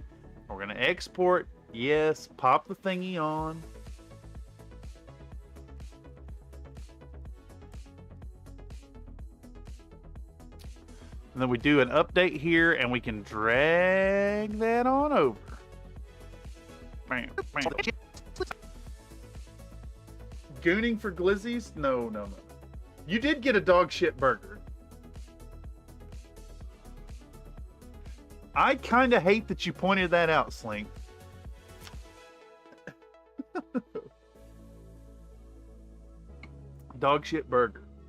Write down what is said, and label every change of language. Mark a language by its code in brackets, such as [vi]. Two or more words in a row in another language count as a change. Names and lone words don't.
[en] We're going to export, yes, pop the thingy on. And then we do an update here, and we can drag that on over. Bam, bam. Gooning for glizzies? No, no, no. You did get a dog shit burger. I kind of hate that you pointed that out, Slink. Dog shit burger.